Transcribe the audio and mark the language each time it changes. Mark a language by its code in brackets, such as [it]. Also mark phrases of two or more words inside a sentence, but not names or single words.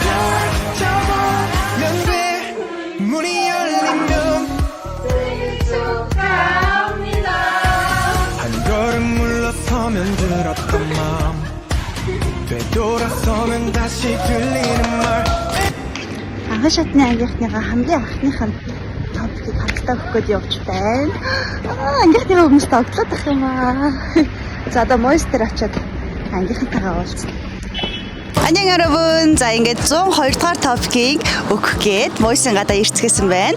[ko] 펼쳐보면 돼 문이 열리면 물러서면 들었던 마음 되돌아서면 다시 들리는 말 [mn] анхан шатны ангийнхныгаа хамгийн анхных нь топикийг хамтдаа өгөх гээд явж байна. Ангийнхныгаа хүмүүс тоглоод байх юм аа. За одоо монстер очиод ангийнхантайгаа уулзсан. [ko] Ан녕 여러분. [mn] За ингээд 102 дугаар топикийг өгөх гээд Мойсын гадаа ирцгээсэн байна.